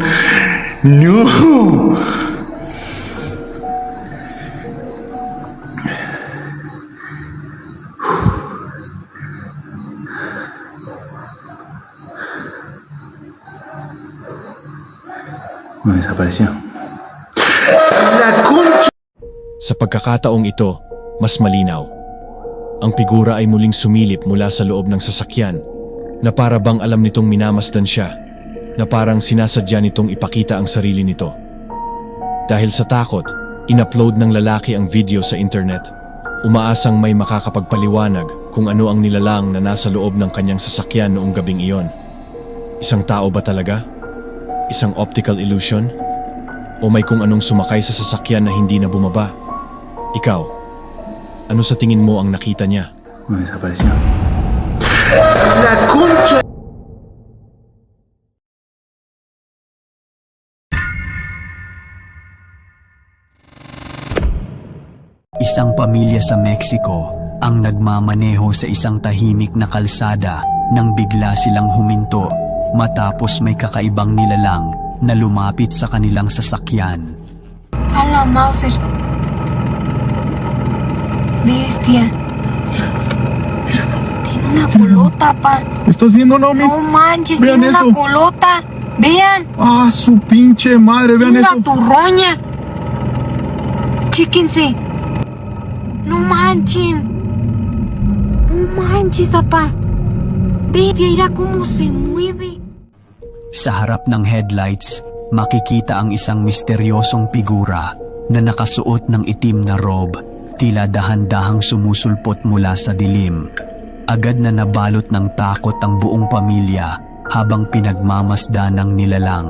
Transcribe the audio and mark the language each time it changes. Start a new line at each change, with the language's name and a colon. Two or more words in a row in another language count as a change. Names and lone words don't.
Spanish: No. Desapareció. La concha.
Filipino: Sa pagkakataong ito, mas malinaw. Ang figura ay muling sumilip mula sa loob ng sasakyan, na para bang alam nitong minamasdan siya, na parang sinasadya nitong ipakita ang sarili nito. Dahil sa takot, in-upload ng lalaki ang video sa internet, umaasang may makakapagpaliwanag kung ano ang nilalang na nasa loob ng kanyang sasakyan noong gabing iyon. Isang tao ba talaga? Isang
English: optical illusion?
Filipino: O may kung anong sumakay sa sasakyan na hindi na bumaba? Ikaw, ano sa tingin mo ang nakita niya?
Spanish: Desapareció. La concha.
Filipino: Isang pamilya sa Mexico ang nagmamaneho sa isang tahimik na kalsada nang bigla silang huminto matapos may kakaibang nilalang na lumapit sa kanilang sasakyan.
Spanish: ¡Hala, Mauser! ¡Bestia! Tiene una colota, pa. ¿Estás viendo, Naomi? No manches, Vean tiene eso. una colota. Vean, ¡Ah, su pinche madre! Vean una eso. turroña. Chéquense. No manchen. No manches, apa. Ve, mira cómo se mueve.
Filipino: Sa harap ng headlights, makikita ang isang misteryosong figura na nakasuot ng itim na robe, tila dahan-dahang sumusulpot mula sa dilim. Agad na nabalot ng takot ang buong pamilya habang pinagmamasdan ng nilalang.